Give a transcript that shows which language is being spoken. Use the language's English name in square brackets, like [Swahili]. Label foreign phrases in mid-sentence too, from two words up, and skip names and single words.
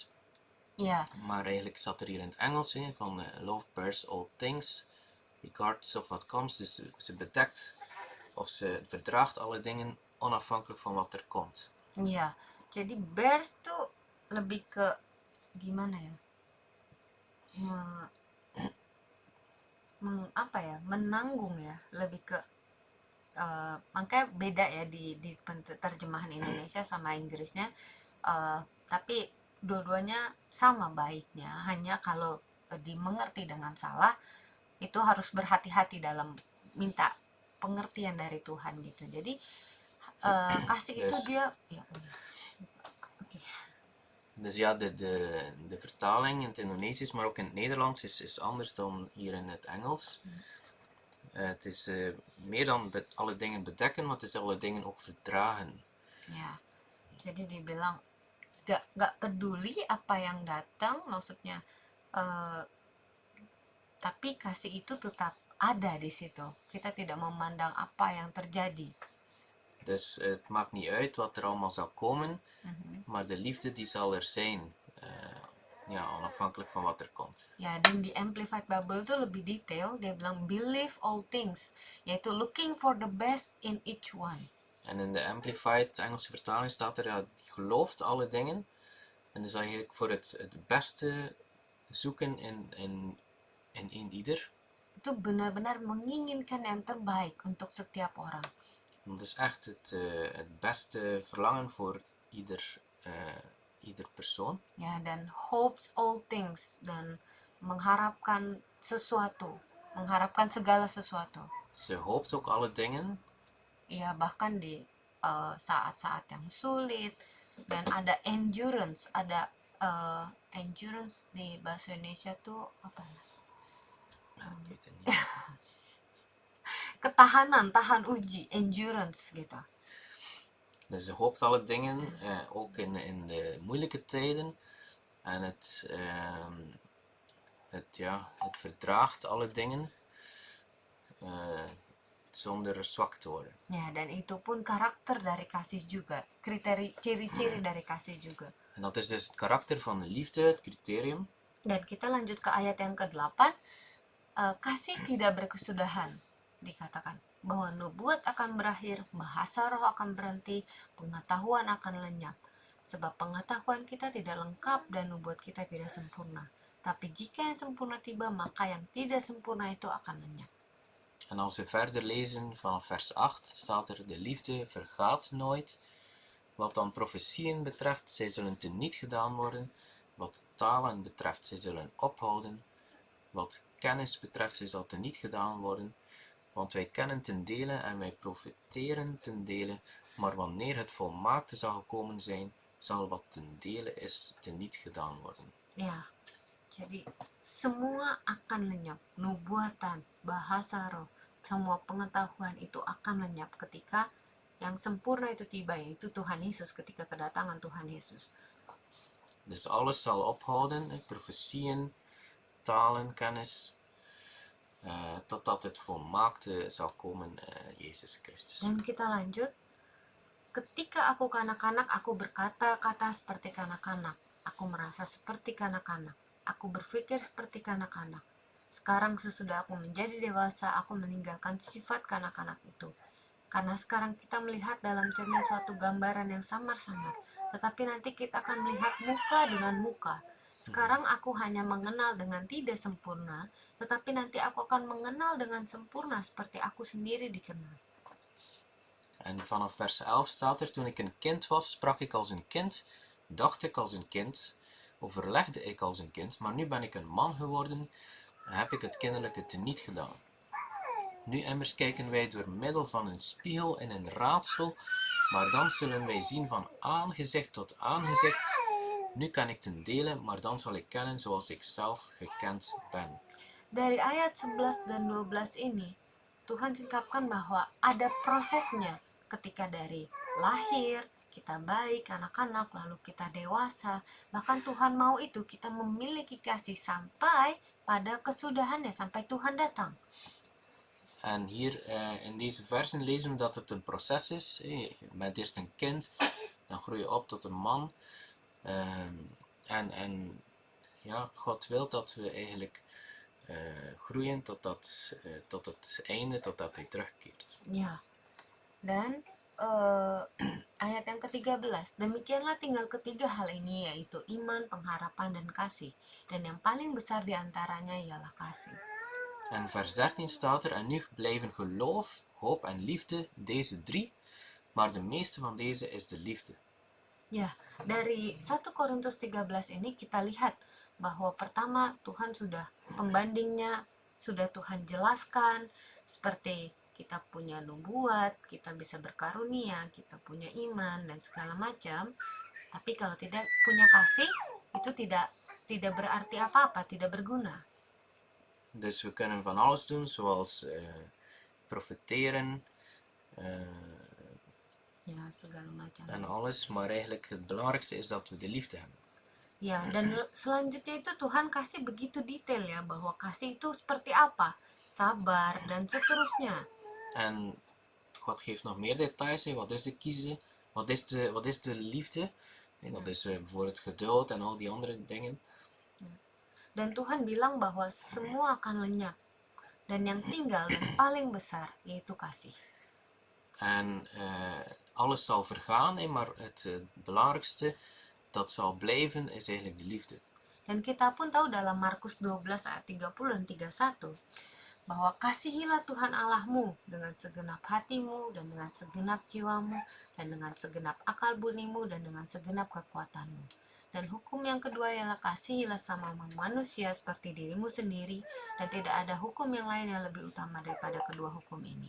[Dutch] Ja. Maar eigenlijk staat er hier in het Engels, van [English] love bears all things, regardless of what comes. [Dutch] Dus ze bedekt, of ze verdraagt alle dingen, onafhankelijk van wat er komt. [Indonesian] Iya, jadi bears tuh lebih ke gimana ya? Menanggung ya, lebih ke makanya beda ya di terjemahan Indonesia sama Inggrisnya, tapi dua-duanya sama baiknya, hanya kalau dimengerti dengan salah itu harus berhati-hati dalam minta pengertian dari Tuhan gitu. Jadi kasih itu dia ya. Okay. [Dutch] Dus ja, de vertaling in het Indonesisch, maar ook in het Nederlands is anders dan hier in het Engels. Het is meer dan alle dingen bedekken, maar het is alle dingen ook verdragen. [Indonesian] Ya, jadi dibilang gak peduli apa yang datang, maksudnya, tapi kasih itu tetap ada di situ. Kita tidak memandang apa yang terjadi. [Dutch] Dus het maakt niet uit wat er allemaal zal komen, Mhm. maar de liefde die zal er zijn. Ja, onafhankelijk van wat er komt. [Indonesian] Ya, dan di Amplified Bible itu lebih detail, dia bilang [English] believe all things, [Indonesian] yaitu [English] looking for the best in each one. [Dutch] En in de Amplified Engelse vertaling staat er, ja, die gelooft alle dingen. En dus eigenlijk voor het beste zoeken in ieder. [Indonesian] Itu benar-benar menginginkan yang terbaik untuk setiap orang. [Dutch] Dat is echt het beste verlangen voor ieder persoon. [Indonesian] Ya, dan [English] hopes all things, [Indonesian] dan mengharapkan sesuatu, mengharapkan segala sesuatu. [Dutch] Ze hoopt ook alle dingen. [Indonesian] Ya, bahkan di saat-saat yang sulit, dan ada endurance, ada endurance di bahasa Indonesia tuh apa ya? [Dutch] Ik weet het niet. [Indonesian] Ketahanan, tahan uji, endurance gitu. [Dutch] Dus ze hoopt alle dingen, ook in de moeilijke tijden. En het verdraagt alle dingen zonder zwak te worden. [Indonesian] Ya, dan itu pun karakter dari kasih juga, ciri-ciri dari kasih juga. [Dutch] En dat is dus het karakter van de liefde, het criterium. [Indonesian] Dan kita lanjut ke ayat yang ke-8. Kasih tidak berkesudahan, dikatakan bahwa nubuat akan berakhir, bahasa roh akan berhenti, pengetahuan akan lenyap. Sebab pengetahuan kita tidak lengkap dan nubuat kita tidak sempurna. Tapi jika yang sempurna tiba, maka yang tidak sempurna itu akan lenyap. [Dutch] En als we verder lezen vanaf vers 8 staat er, de liefde vergaat nooit. Wat dan profetieën betreft, zij zullen teniet gedaan worden. Wat talen betreft, zij zullen ophouden. Wat kennis betreft, zij zal teniet gedaan worden. Want wij kennen ten dele en wij profiteren ten dele. Maar wanneer het volmaakte zal gekomen zijn, zal wat ten dele is teniet gedaan worden. [Indonesian] Ya, jadi semua akan lenyap. Nubuatan, bahasa roh, semua pengetahuan itu akan lenyap ketika yang sempurna itu tiba, yaitu Tuhan Yesus, ketika kedatangan Tuhan Yesus. [Dutch] Dus alles zal ophouden, profetieën, talen, kennis, totdat het volmaakte zal komen, Jezus Christus. [Indonesian] Dan kita lanjut. Ketika aku kanak-kanak, aku berkata-kata seperti kanak-kanak. Aku merasa seperti kanak-kanak. Aku berpikir seperti kanak-kanak. Sekarang sesudah aku menjadi dewasa, aku meninggalkan sifat kanak-kanak itu. Karena sekarang kita melihat dalam cermin suatu gambaran yang samar-samar, tetapi nanti kita akan melihat muka dengan muka. Sekarang aku hanya mengenal dengan tidak sempurna, tetapi nanti aku akan mengenal dengan sempurna seperti aku sendiri dikenal. [Dutch] En vanaf vers 11 staat er, toen ik een kind was, sprak ik als een kind, dacht ik als een kind, overlegde ik als een kind, maar nu ben ik een man geworden, heb ik het kinderlijke teniet gedaan. Nu immers kijken wij door middel van een spiegel in een raadsel, maar dan zullen wij zien van aangezicht tot aangezicht. Nu kan ik ten dele, maar dan zal ik kennen zoals ik zelf gekend ben. [Indonesian] Dari ayat 11 dan 12 ini, Tuhan singkapkan bahwa ada prosesnya ketika dari lahir, kita baik, anak-anak, lalu kita dewasa. Bahkan Tuhan mau itu kita memiliki kasih sampai pada kesudahannya, sampai Tuhan datang. [Dutch] En hier in deze versen lezen we dat het een proces is. Je bent eerst een kind, dan groei je op tot een man. En ja, God wil dat we eigenlijk groeien tot het einde, totdat hij terugkeert. [Indonesian] Ya, dan ayat yang ke-13, demikianlah tinggal ketiga hal ini, yaitu iman, pengharapan, dan kasih. Dan yang paling besar diantaranya ialah kasih. [Dutch] En vers 13 staat er, en nu blijven geloof, hoop en liefde, deze drie, maar de meeste van deze is de liefde. [Indonesian] Ya, dari 1 Korintus 13 ini kita lihat bahwa pertama Tuhan sudah pembandingnya, sudah Tuhan jelaskan, seperti kita punya nubuat, kita bisa berkarunia, kita punya iman, dan segala macam. Tapi kalau tidak punya kasih, itu tidak berarti apa-apa, tidak berguna. [Dutch] Dus we kunnen van alles doen, zoals profiteren [Indonesian] Ya, segala macam. [Dutch] en alles, maar eigenlijk het belangrijkste is dat we de liefde hebben. [Indonesian] Ya, dan selanjutnya itu Tuhan kasih begitu detail ya, bahwa kasih itu seperti apa, sabar, dan seterusnya. [Dutch] En God geeft nog meer details. Wat is de kiezen? Wat is de liefde? En dat is bijvoorbeeld geduld en al die andere dingen. [Indonesian] Dan Tuhan bilang bahwa semua akan lenyap. Dan yang tinggal dan paling besar yaitu kasih. [Dutch] En alles zal vergaan, maar het belangrijkste dat zal blijven is eigenlijk de liefde. [Indonesian] Dan kita pun tahu dalam Markus 12 ayat 30 dan 31 bahwa kasihilah Tuhan Allahmu dengan segenap hatimu dan dengan segenap jiwamu dan dengan segenap akal budimu dan dengan segenap kekuatanmu. Dan hukum yang kedua ialah kasihilah sama manusia seperti dirimu sendiri, dan tidak ada hukum yang lain yang lebih utama daripada kedua hukum ini.